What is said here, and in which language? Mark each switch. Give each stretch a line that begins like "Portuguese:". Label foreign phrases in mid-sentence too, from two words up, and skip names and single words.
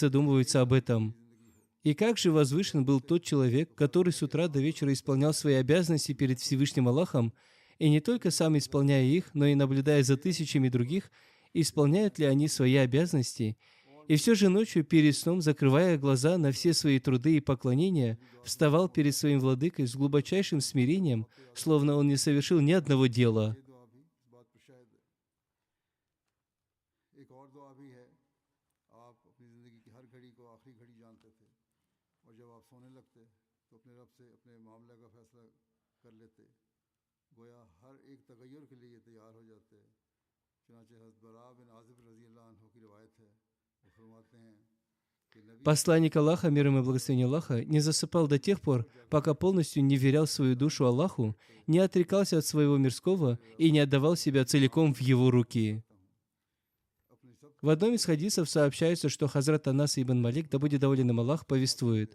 Russian: Они не задумываются об этом. И как же возвышен был тот человек, который с утра до вечера исполнял свои обязанности перед Всевышним Аллахом, и не только сам исполняя их, но и наблюдая за тысячами других, исполняют ли они свои обязанности, и все же ночью перед сном, закрывая глаза на все свои труды и поклонения, вставал перед своим владыкой с глубочайшим смирением, словно он не совершил ни одного дела.
Urdu: ایک اور دعا بھی ہے، آپ اپنی زندگی کی ہر گھڑی کو آخری گھڑی جانتے تھے اور جب آپ سونے لگتے تو اپنے رب سے اپنے معاملے کا فیصلہ کر لیتے، گویا ہر ایک تغیر کے لیے تیار ہو جاتے. چنانچہ حضرت براء بن عازب
Arabic: رضي الله عنه
Urdu: کی روایت ہے، وہ فرماتے ہیں کہ نبی
Russian: Посланник Аллаха, мир ему и благословение Аллаха, не засыпал до тех пор, пока полностью не вверял свою душу Аллаху, не отрекался от своего мирского и не отдавал себя целиком в его руки. В одном из хадисов сообщается, что Хазрат Анас ибн Малик, да будет доволен им Аллах, повествует.